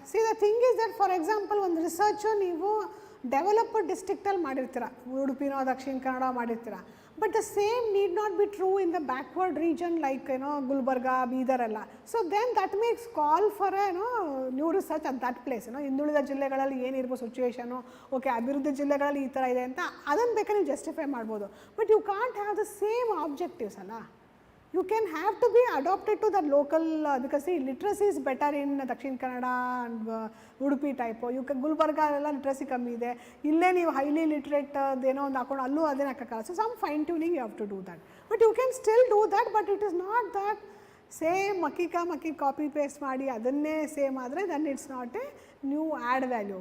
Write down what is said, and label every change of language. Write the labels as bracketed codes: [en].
[en] See, the thing is that for example [kn] ಒಂದು research ನೀವು developed ಡಿಸ್ಟ್ರಿಕ್ಟಲ್ಲಿ ಮಾಡಿರ್ತೀರ, ಉಡುಪಿನೋ Dakshina Kannada ಮಾಡಿರ್ತೀರ, [en] But the same need not be true in the backward region like ಏನೋ ಗುಲ್ಬರ್ಗಾ ಬೀದರ್ ಎಲ್ಲ. So then that makes call for ಏನೋ new research at that place. [kn] ಏನೋ ಹಿಂದುಳಿದ ಜಿಲ್ಲೆಗಳಲ್ಲಿ ಏನಿರ್ಬೋದು situation, okay ಅಭಿವೃದ್ಧಿ ಜಿಲ್ಲೆಗಳಲ್ಲಿ ಈ ಥರ ಇದೆ ಅಂತ ಅದನ್ನು ಬೇಕಾದ್ರೆ ನೀವು ಜಸ್ಟಿಫೈ ಮಾಡ್ಬೋದು, [en] but you can't have the same objectives [kn] ಅಲ್ಲ. [en] You can have to be adopted to the local because see literacy is better in Dakshin Kannada and Udupi type. You can [kn] Gulbarga ಎಲ್ಲ literacy ಕಮ್ಮಿ ಇದೆ, ಇಲ್ಲೇ ನೀವು highly literate ಏನೋ ಒಂದು ಹಾಕೊಂಡು ಅಲ್ಲೂ ಅದೇನು ಹಾಕೋಕ್ಕಲ್ಲ. [en] so some fine tuning you have to do that, but you can still do that, but it is not that same [kn] Makki copy paste ಮಾಡಿ ಅದನ್ನೇ ಸೇಮ್ ಆದರೆ [en] Then it's not a new add value.